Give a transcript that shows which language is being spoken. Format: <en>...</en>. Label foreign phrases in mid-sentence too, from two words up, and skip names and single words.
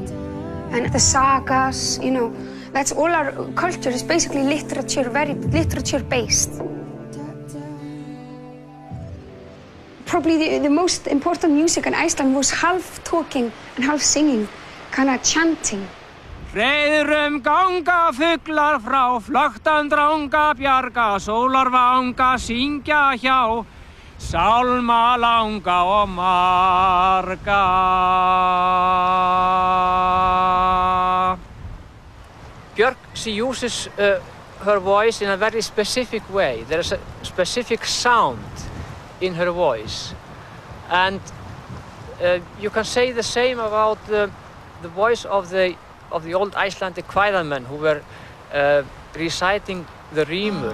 <en>And the sagas, you know, that's all our culture is basically literature, very literature-based. Probably the most important music in Iceland was half talking and half singing, kind of chanting.</en> <is>Hreiðrum ganga fuglar frá, flöktan dranga bjarga, sólar vanga syngja hjá, sálma langa og marga.</is> <en>Björk, she uses her voice in a very specific way. There is a specific sound in her voice, and you can say the same about the voice of the old Icelandic choirmen who were reciting the rímur.</en>